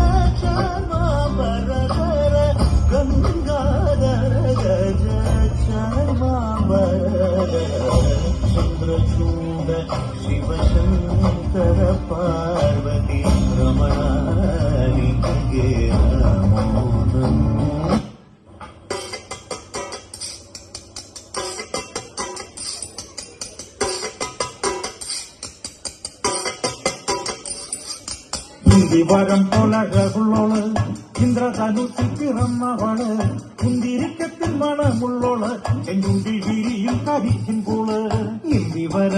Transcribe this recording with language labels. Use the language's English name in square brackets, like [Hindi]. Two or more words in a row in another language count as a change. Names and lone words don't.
[Kannada] ಚಾಮಾಂಬರಧರ ಗಂಗಾಧರ ಗಜ ಚಾಮಾಂಬರಧರ ಚಂದ್ರಚೂಡ ಶಿವಶಂಕರ ಪಾರ್ವತಿ ರಮಣ ನಿನಗೆ ನಮೋ ನಮೋ. [Malayalam] ഇന്ദിവരം പൊലഴകുള്ളോള് ഇന്ദ്രധനുസിൽ പിറന്നവള് കുന്തിരിക്കത്തിൽ മണമുള്ളോള് ചെഞ്ചുണ്ടിൽ വിരിയും കരിക്കും പോള്.